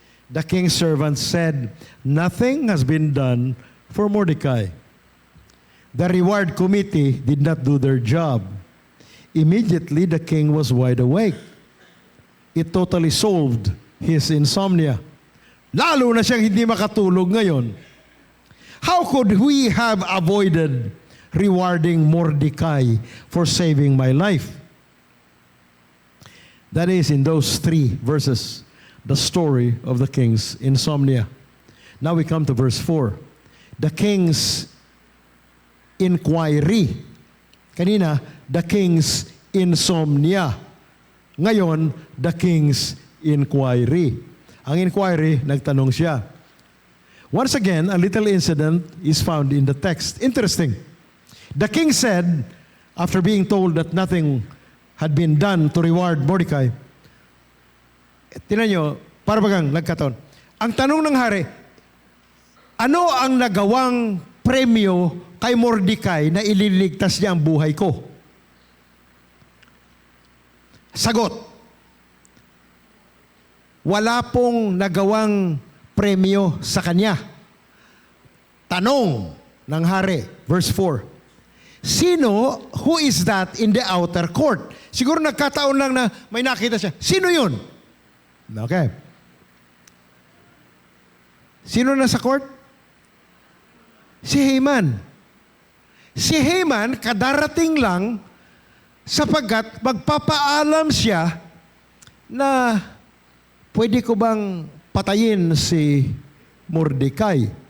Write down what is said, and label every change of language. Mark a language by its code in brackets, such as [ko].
[en] The king's servant said, nothing has been done for Mordecai. The reward committee did not do their job. Immediately, the king was wide awake. It totally solved his insomnia. [tl] Lalo na siyang hindi makatulog ngayon. [en] How could we have avoided rewarding Mordecai for saving my life? That is in those 3 verses, the story of the king's insomnia. Now we come to verse 4. The king's inquiry. Kanina, the king's insomnia. Ngayon, the king's inquiry. [tl] Ang inquiry, nagtanong siya. [en] Once again, a little incident is found in the text. Interesting. The king said, after being told that nothing had been done to reward Mordecai, [tl] tinan nyo, para bagang nagkataon. Ang tanong ng hari, Ano ang nagawang premyo kay Mordecai na ililigtas niya ang buhay ko? Sagot, wala pong nagawang premyo sa kanya. Tanong ng hari, verse 4. [en] Sino, who is that in the outer court? [tl] Siguro nagkataon lang na may nakita siya. Sino yun? Okay. Sino nasa court? Si Haman. Si Haman, kadarating lang sapagkat magpapaalam siya na pwede ko bang patayin si Mordecai?